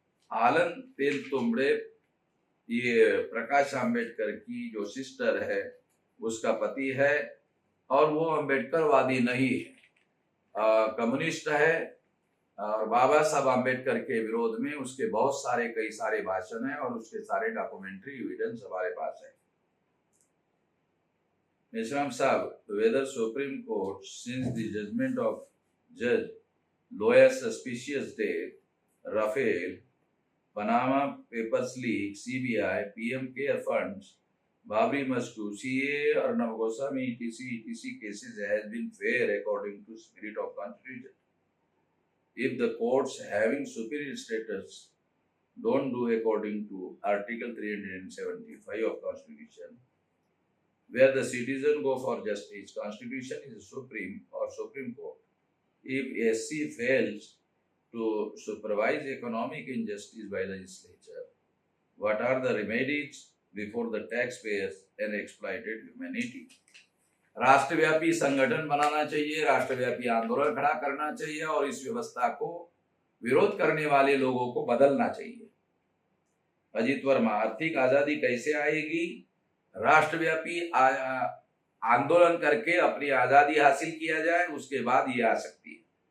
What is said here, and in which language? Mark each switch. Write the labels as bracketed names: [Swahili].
[Hindi] आनंद तेलतुंबड़े ये प्रकाश आंबेडकर की जो सिस्टर है उसका पति है और वो अम्बेडकरवादी नहीं है, कम्युनिस्ट है और बाबा साहब आम्बेडकर के विरोध में उसके बहुत सारे कई सारे भाषण हैं और उसके सारे डॉक्यूमेंट्री एविडेंस हमारे पास है। [English] मेश्राम साहब, whether Supreme Court since the judgment of Judge Loya's suspicious death, Rafael, Panama Papers leak, CBI, PM care funds, Babri Masjid, CA, Arnab Goswami, etc. cases has been fair according to spirit of Constitution. If the courts having superior status don't do according to Article 375 of Constitution, where the citizen go for justice, Constitution is supreme or Supreme Court. If SC fails to supervise economic injustice by legislature, what are the remedies before the taxpayers and exploited humanity? [Hindi] राष्ट्रव्यापी संगठन बनाना चाहिए, राष्ट्रव्यापी आंदोलन खड़ा करना चाहिए और इस व्यवस्था को विरोध करने वाले लोगों को बदलना चाहिए। अजीत वर्मा, आर्थिक आजादी कैसे आएगी? राष्ट्रव्यापी आंदोलन करके अपनी आजादी हासिल किया जाए, उसके बाद ये आ सकती है।